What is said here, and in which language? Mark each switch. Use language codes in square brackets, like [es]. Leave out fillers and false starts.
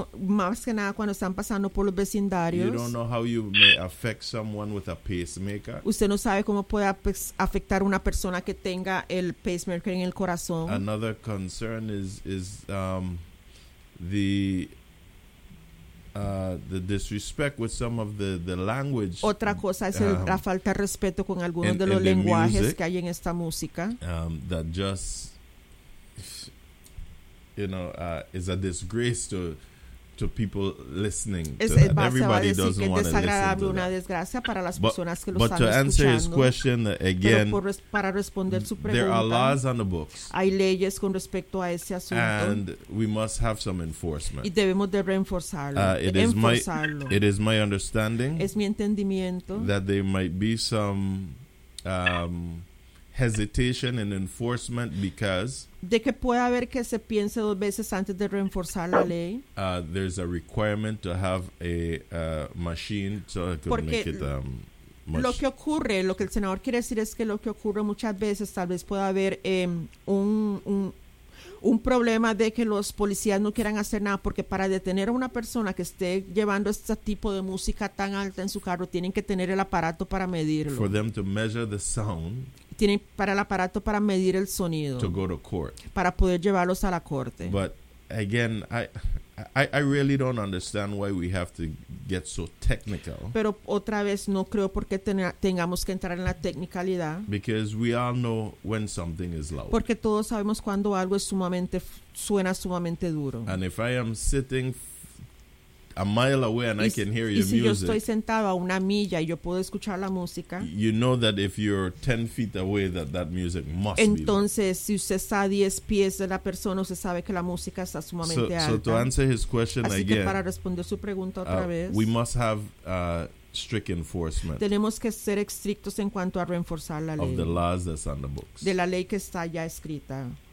[es] Más que nada cuando están pasando por los vecindarios. [en] You don't know how you may affect someone with a pacemaker. [es] Usted no sabe cómo puede afectar una persona que tenga el pacemaker en el corazón. [en] Another concern is the disrespect with some of the language. [es] Otra cosa es la falta de respeto con algunos de los lenguajes que hay en esta música. [en] That just, you know, is a disgrace to people listening. Everybody doesn't want to listen. [es] Una desgracia para las personas que lo están escuchando. [en] But to answer his question again, [es] para responder su pregunta, [en] there are laws on the books. [es] Hay leyes con respecto a ese asunto. [en] And we must have some enforcement. [es] Y debemos de reenforzarlo. [en] It is my understanding. [es] Es mi entendimiento [en] that there might be some hesitation in enforcement because [es] de que pueda haber que se piense dos veces antes de reenforzar la ley. [en] There's a requirement to have a machine so I could [es] porque [en] make it [es] lo que ocurre, lo que el senador quiere decir es que lo que ocurre muchas veces tal vez pueda haber un problema de que los policías no quieran hacer nada, porque para detener a una persona que esté llevando este tipo de música tan alta en su carro tienen que tener el aparato para medirlo. [en] For them to measure the sound. [es] Tienen para el aparato para medir el sonido. [en] To go to court. [es] Para poder llevarlos a la corte. [en] But again, I really don't understand why we have to get so technical. [es] Pero otra vez no creo por qué tengamos que entrar en la tecnicalidad. [en] Because we all know when something is loud. [es] Porque todos sabemos cuando algo es suena sumamente duro. [en] And if I am sitting a mile away and I can hear your music. [es] Y si yo estoy sentado a una milla y yo puedo escuchar la música. [en] You know that if you're 10 feet away that music must be. [es] Entonces, si usted está a 10 pies de la persona, usted sabe que la música está sumamente alta. [en] So to answer his question [es] así [en] again. [es] Así que para responder su pregunta otra vez. [en] We must have strict enforcement. [es] Tenemos que ser estrictos en cuanto a reforzar la ley. [en] Of the laws that's on the books. [es] De la ley que está ya escrita.